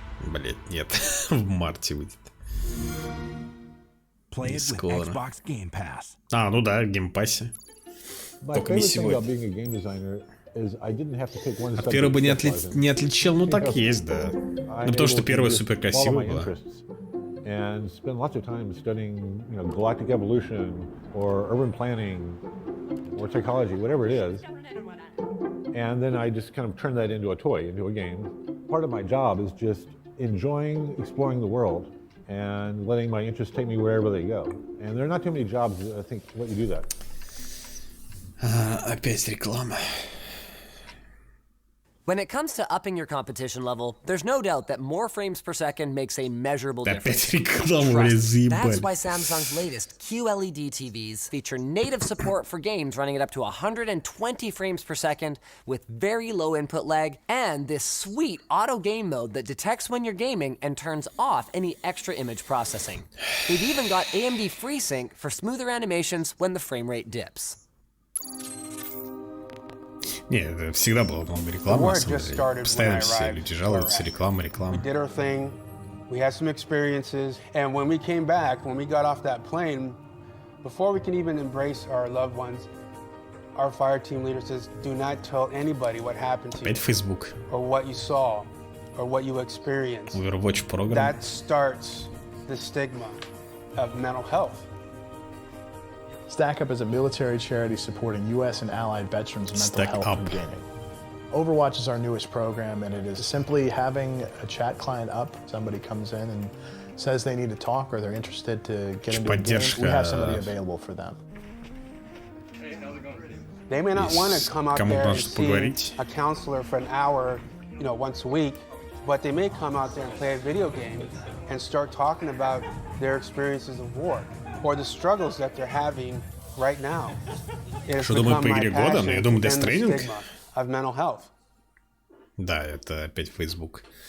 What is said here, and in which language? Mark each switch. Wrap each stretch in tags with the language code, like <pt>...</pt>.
<ru>Блять, нет. В марте выйдет. Не скоро. А, ну да, в Game Pass. Только не сегодня. От первого бы не отличил, ну так есть, да. Ну потому что первая супер красивая была.</ru> <en>And spend lots of time studying, you know, galactic evolution or urban planning or psychology, whatever it is. And then I just kind of turn that into a toy, into a game. Part of my job is just enjoying exploring the world and letting my interests take me wherever they go. And there are not too many jobs that I think let you do that.</en> <ru>Опять реклама.</ru> <en>When it comes to upping your competition level, there's no doubt that more frames per second makes a measurable difference. That's why Samsung's latest QLED TVs feature native support for games running at up to 120 frames per second with very low input lag, and this sweet auto game mode that detects when you're gaming and turns off any extra image processing. They've even got AMD FreeSync for smoother animations when the frame rate dips.</en> <ru>Не, это всегда была много рекламы, на самом деле. Постоянно все люди жалуются, реклама.</ru> <en>We did our thing, we had some experiences, and when we came back, when we got off that plane, before we can even embrace our loved ones, our fire team leader says, do not tell anybody what happened to you.</en> <ru>Опять Facebook.</ru> <en>Or what you saw, or what you experienced. Overwatch program. That starts the stigma of mental health. Stack Up is a military charity supporting U.S. and allied veterans' mental health through gaming. Overwatch is our newest program, and it is simply having a chat client up. Somebody comes in and says they need to talk or they're interested to get into a game. We have somebody available for them. They may not want to come out there and see a counselor for an hour, you know, once a week, but they may come out there and play a video game and start talking about their experiences of war or the struggles that they're having right now.</en> <ru>Что думаю по игре года? Но я думаю, Death Stranding.</ru> <en>Of mental health.</en> <ru>Да, это опять Facebook.</ru>